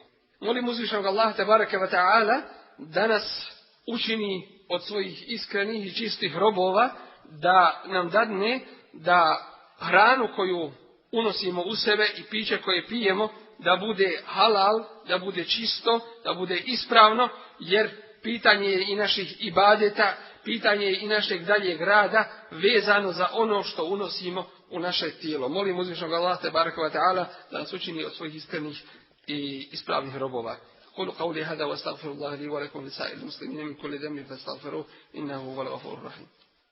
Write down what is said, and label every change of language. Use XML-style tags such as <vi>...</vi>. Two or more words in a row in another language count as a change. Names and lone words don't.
<bs>Molim uzvišenog Allaha</bs> <ar>تبارك وتعالى</ar> <bs>da nas učini od svojih iskrenih i čistih robova, da nam dadne da hranu koju unosimo u sebe i piće koje pijemo da bude halal, da bude čisto, da bude ispravno, jer pitanje je i naših ibadeta, pitanje je i našeg daljeg rada vezano za ono što unosimo u naše tijelo. Molim uzvišenog Allaha</bs> <ar>تبارك وتعالى</ar> <bs>da nas učini od svojih iskrenih i ispravnih robova.</bs> <ar>قولوا قولي هذا واستغفر الله لي ولكم ولسائر المسلمين من كل ذنب فاستغفروه إنه هو الغفور الرحيم.</ar>